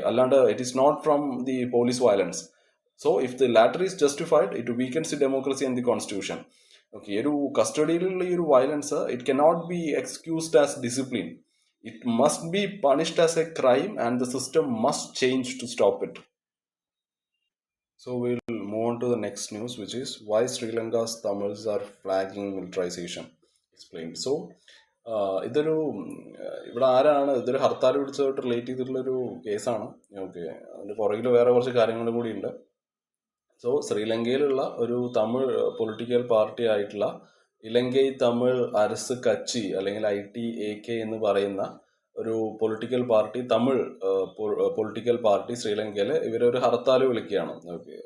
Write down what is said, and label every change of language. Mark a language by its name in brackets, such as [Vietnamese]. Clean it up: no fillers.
[English] അല്ലാണ്ട് it is not from the police violence. So if the latter is justified it weakens the democracy and the constitution. Okay. [Malayalam] ഒരു കസ്റ്റഡിയിലുള്ള ഈ ഒരു [English] Violence it cannot be excused as discipline. It must be punished as a crime and the system must change to stop it. So we'll move on to the next news, which is why Sri Lanka's Tamils are flagging militarization. Explained. [Malayalam] So ഇതൊരു ഇവിടെ ഇതൊരു hartal പിടിച്ചതായിട്ട് relate ചെയ്തിട്ടുള്ളൊരു കേസാണ്. Okay. അതിന്റെ പുറകിൽ വേറെ കുറച്ച് കാര്യങ്ങൾ കൂടി ഉണ്ട്. സോ ശ്രീലങ്കയിലുള്ള ഒരു തമിഴ് പൊളിറ്റിക്കൽ പാർട്ടി ആയിട്ടുള്ള ഇലങ്കൈ തമിഴ് അരസ് കച്ചി, അല്ലെങ്കിൽ ITAK എന്ന് പറയുന്ന ഒരു political party, Tamil political party ശ്രീലങ്കയിൽ ഇവരൊരു ഹർത്താൽ വിളിക്കുകയാണ്. ഓക്കെ.